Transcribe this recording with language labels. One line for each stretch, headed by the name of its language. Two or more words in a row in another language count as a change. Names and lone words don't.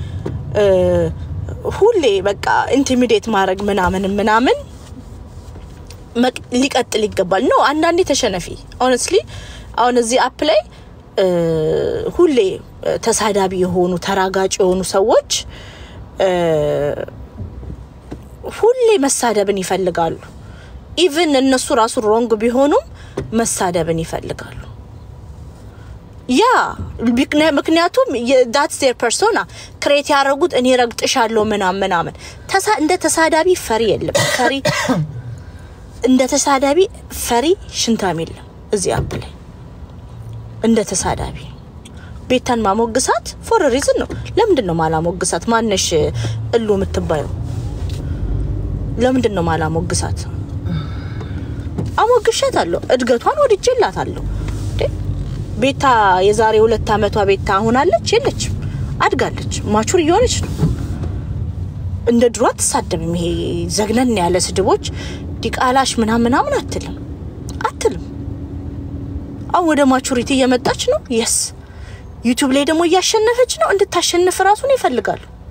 Amharic: ሁሌ በቃ ኢንቲሚዴት ማድረግ ምናምን ሊቀጥል ይገባል ነው አንዳንዴ ተሸነፊ honestly አሁን እዚህ አፕ ላይ ሁሌ ተሳዳቢ የሆኑ ተራጋጭ የሆኑ ሰዎች ሁሌ መሳደብን ይፈልጋሉ even እነሱ ራሱ wrong ቢሆኑም መሳደብን ይፈልጋሉ ያ ምክንያቱም
English: that's their persona create
Amharic: ያረጉት እኔ ረግጥሻለሁ ምናምን እንደ ተሳዳቢ ፈሪ የለም ፈሪ እንደ ተሳዳቢ ፈሪ ሽንታም የለም እዚህ አፕ ላይ እንደ ተሳዳቢ ቤታን ማሞግሳት
English: for a reason
Amharic: ነው ለምንድነው ማላሞግሳት ማነሽ እሉ ምትባዩ ለምንድነው ማላሞግሳት አሞግሻታለሁ እድገቷን ወድጄላታለሁ ቤታ የዛሬ 2 አመቷ ቤታ አሁን አለች የለችም አድጋለች ማቹር እየሆነች ነው እንደ ድሮ አትሳደብም ይሄ ዘግነን ያለ ስድቦች ዲቃላሽ ምናምን አትልም አው ወደ ማቹሪቲ እየመጣች ነው yes ዩቲዩብ ላይ ደግሞ ያሸነፈች ነው እንድታሸንፍ ራሱን ይፈልጋሉ